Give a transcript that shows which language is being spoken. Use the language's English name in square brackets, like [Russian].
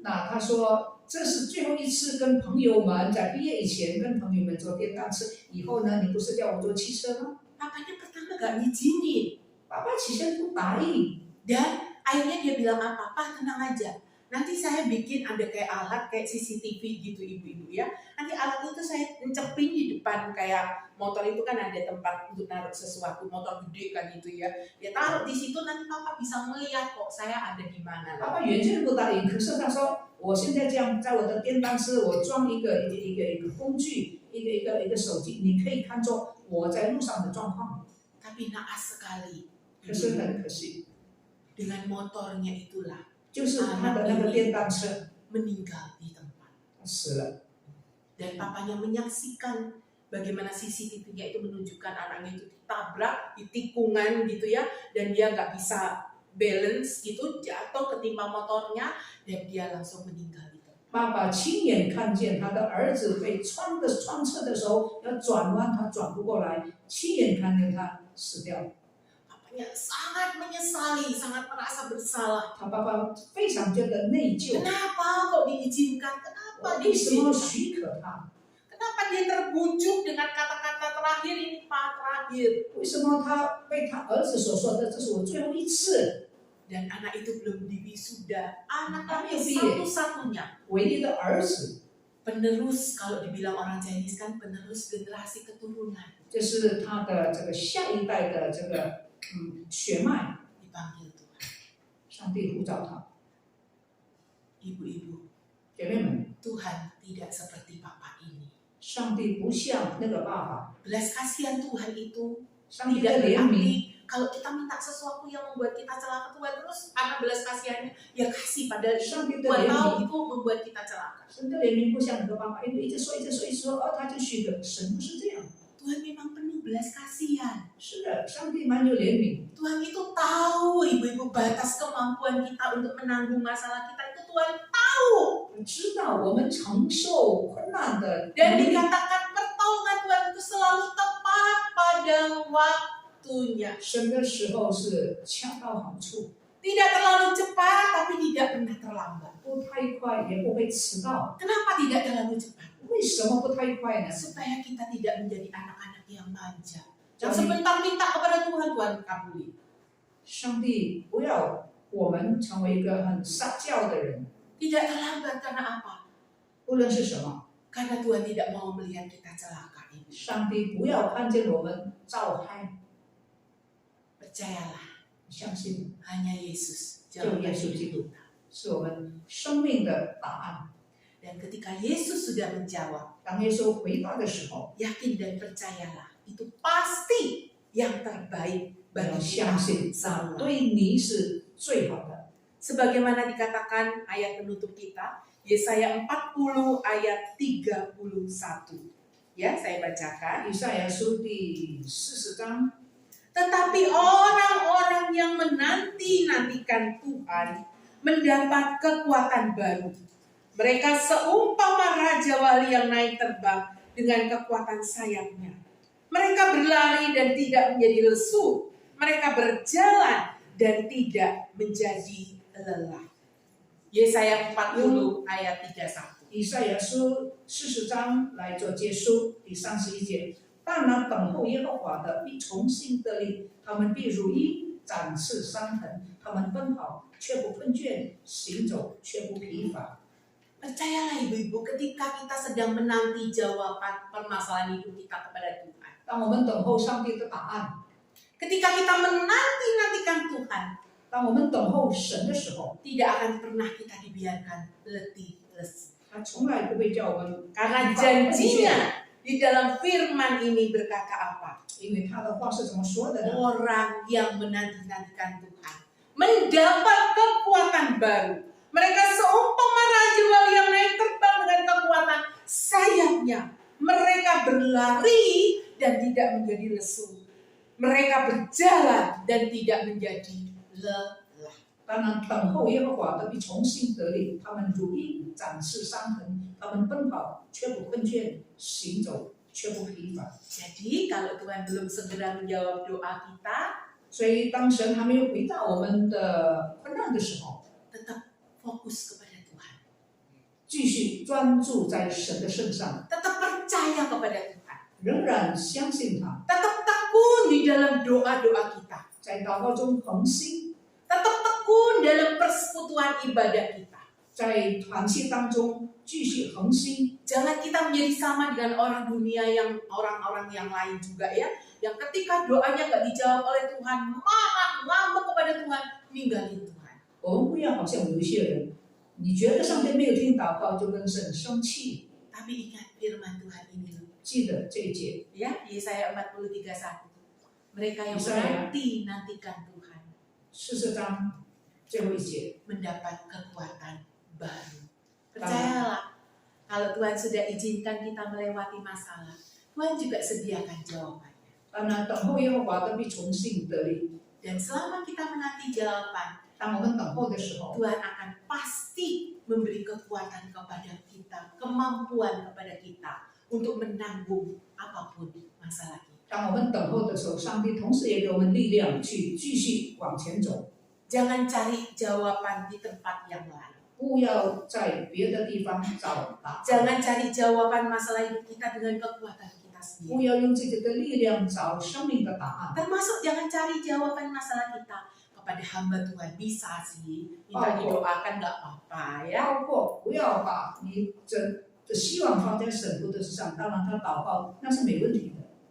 [Chinese] 那他说，这是最后一次跟朋友们在毕业以前跟朋友们坐电单车，以后呢，你不是叫我坐汽车吗？ [Indonesian] Papanya pertama gak ngizinin. [Chinese] 爸爸起先不答应， [Indonesian] Dan akhirnya dia bilang apa? Pak tenang aja. Nanti saya bikin ada kayak alat kayak CCTV gitu ibu-ibu ya. Nanti alat itu saya encepin di depan kayak motor itu kan ada tempat untuk naruh sesuatu, motor gede kan gitu ya. Dia taruh di situ nanti papa bisa melihat kok saya ada di mana. [Chinese] 爸爸原先不答应，可是他说，我现在这样在我的电单车，我装一个工具，一个手机，你可以看作我在路上的状况。 [Indonesian] Tapi naas sekali. [Chinese] 可是很可惜， [Indonesian] Dengan motornya itulah [Chinese] 就是他的那个电单车， [Indonesian] meninggal di tempat. [Chinese] 他死了。 [Indonesian] Dan papanya menyaksikan bagaimana CCTV-nya itu menunjukkan anaknya itu ditabrak di tikungan gitu ya, dan dia nggak bisa balance gitu, jatuh ketimpa motornya dan dia langsung meninggal gitu. [Chinese] 爸爸亲眼看见他的儿子被穿车的时候要转弯，他转不过来，亲眼看见他死掉。 [Indonesian] Papanya ya, sangat menyesali, sangat merasa bersalah. [Chinese] 他爸爸非常觉得内疚， [Indonesian] Kenapa kok diizinkan? Kenapa [Chinese] 为什么许可他？ [Indonesian] Kenapa dia terbujuk dengan kata-kata terakhir ini, Pak, terakhir? [Chinese] 为什么他被他儿子所说的这是我最后一次？ [Indonesian] Dan anak itu belum diwisuda. Anak kami Iya. satu-satunya. [Chinese] 唯一的儿子， [Indonesian] Penerus, kalau dibilang orang Chinese kan penerus generasi keturunan. [Chinese] 这是他的这个下一代的这个血脉。 [Indonesian] Dipanggil Tuhan. [Chinese] 上帝呼召他， [Indonesian] Ibu-ibu, [Chinese] 姐妹们， [Indonesian] Tuhan tidak seperti Papa ini. [Chinese] 上帝不像那个爸爸， [Indonesian] Belas kasihan Tuhan itu [Chinese] 上帝的 [Indonesian] tidak [Chinese] 怜悯， [Indonesian] berarti kalau kita minta sesuatu yang membuat kita celaka, Tuhan terus karena belas kasihannya ya kasih, padahal [Chinese] 上帝的 [Indonesian] Tuhan [Chinese] 怜 [Indonesian] tahu [Chinese] 悯， [Indonesian] itu membuat kita celaka. [Chinese] 神的怜悯不像那个爸爸，因为一直说，他就许可，神不是这样。 [Indonesian] Tuhan memang penuh belas kasihan. [Chinese] 是的，上帝蛮有怜悯， [Indonesian] Tuhan itu tahu ibu-ibu batas kemampuan kita untuk menanggung masalah kita itu Tuhan tahu. [Chinese] 知道我们承受困难的 [Indonesian] Dan [Chinese] 能力， [Indonesian] dikatakan pertolongan Tuhan itu selalu tepat pada waktunya. [Chinese] 神的时候是恰到好处， [Indonesian] Tidak terlalu cepat tapi tidak pernah terlambat. [Chinese] 不太快也不会迟到。 [Indonesian] Kenapa tidak terlalu cepat? [Chinese] 为什么不太快呢？ [Indonesian] Supaya kita tidak menjadi anak-anak yang manja. Yang Jadi- sebentar minta kepada Tuhan, Tuhan kabuli. [Chinese] 上帝不要我们成为一个很撒娇的人， [Indonesian] Tidak terlambat karena apa? [Chinese] 不论是什么， [Indonesian] Karena Tuhan tidak mau melihat kita celaka ini. [Chinese] 上帝不要看见我们遭害， [Indonesian] Percayalah, [Chinese] 相信 [Indonesian] hanya Yesus [Chinese] 就 [Indonesian] jawaban [Chinese] 耶稣 [Indonesian] hidup [Chinese] 基督 [Indonesian] kita. [Chinese] 是我们生命的答案。 [Indonesian] Dan ketika Yesus sudah menjawab, [Chinese] 当耶稣回答的时候， [Indonesian] yakin dan percayalah, itu pasti yang terbaik [Chinese] 要 [Indonesian] bagi [Chinese] 相 [Indonesian] kita [Chinese] 信， [Indonesian] semua. [Chinese] 对你是最好的。 [Indonesian] Sebagaimana dikatakan ayat penutup kita, Yesaya 40 ayat 31. Ya, saya bacakan. [Chinese] 以赛亚书第40章， [Indonesian] Tetapi orang-orang yang menanti-nantikan Tuhan mendapat kekuatan baru. Mereka seumpama Raja Wali yang naik terbang dengan kekuatan sayapnya. Mereka berlari dan tidak menjadi lesu. Mereka berjalan dan tidak menjadi lelah. Yesaya 40 ayat 31. [Chinese] 以赛亚书40章来做结束，第31节。但那等候耶和华的必重新得力，他们必如鹰展翅上腾，他们奔跑却不困倦，行走却不疲乏。 [Indonesian] Percayalah ibu-ibu, ketika kita sedang menanti jawaban permasalahan hidup kita kepada Tuhan. [Chinese] 当我们等候上帝的答案， [Indonesian] Ketika kita menanti-nantikan Tuhan, [Chinese] 当我们等候神的时候， [Indonesian] tidak akan pernah kita dibiarkan letih lesu. [Chinese] 他从来不会叫我们 [Indonesian] Karena janjinya di dalam firman ini berkata apa? [Chinese] 因为他的话是怎么说的呢？ [Indonesian] Orang yang menanti-nantikan Tuhan mendapat kekuatan baru. Mereka seumpama Raja Wali yang naik terbang dengan kekuatan sayapnya. Mereka berlari dan tidak menjadi lesu. Mereka berjalan dan tidak menjadi lelah. [Chinese] 当然，等候耶和华的必重新得力，他们如鹰展翅上腾，他们奔跑却不困倦，行走却不疲乏。 [Indonesian] Jadi kalau Tuhan belum segera menjawab doa kita, [Chinese] 所以，当神还没有回答我们的困难的时候， [Indonesian] tetap fokus kepada Tuhan. [Chinese] 继续专注在神的身上， [Indonesian] Tetap percaya kepada Tuhan. [Chinese] 仍然相信他， [Indonesian] Tetap tekun di dalam doa-doa kita. [Chinese] 在祷告中恒心， [Indonesian] Tetap tekun dalam persekutuan ibadah kita. [Chinese] 在团契当中继续恒心。 [Indonesian] Jangan kita menjadi sama dengan orang dunia yang orang-orang yang lain juga ya. Yang ketika doanya gak dijawab oleh Tuhan, marah, ngambek kepada Tuhan, ninggalin Tuhan. [Chinese] 我们不要好像有一些人，你觉得上帝没有听祷告，就跟神生气。 [Indonesian] Tapi ingat firman Tuhan ini loh. [Chinese] 记得这一节， [Indonesian] Ya, Yesaya 43:1. Mereka yang Yesaya. menanti-nantikan Tuhan [Chinese] 40章最后一节。 [Indonesian] mendapat kekuatan baru. Percayalah, kalau Tuhan sudah izinkan kita melewati masalah, Tuhan juga sediakan jawabannya. [Chinese] 当然，等候耶和华的必重新得力。 [Indonesian] Dan selama kita menanti jawaban, [Chinese] 当我们等候的时候， [Indonesian] Tuhan akan pasti memberi kekuatan kepada kita, kemampuan kepada kita untuk menanggung apapun masalah kita. [Chinese] 当我们等候的时候，上帝同时也给我们力量去继续往前走。 [Indonesian] Jangan cari jawaban di tempat yang lain. [Chinese] 不要在别的地方找答案， [Indonesian] Jangan cari jawaban masalah hidup kita dengan kekuatan kita [Chinese] 不 [Indonesian] sendiri. [Chinese] 要用自己的力量找生命的答案。 [Indonesian] Termasuk jangan cari jawaban masalah kita kepada hamba Tuhan. Bisa sih, minta didoakan nggak apa-apa ya. [Chinese] 包括不要把你的希望放在神父的身上，当然他祷告那是没问题的。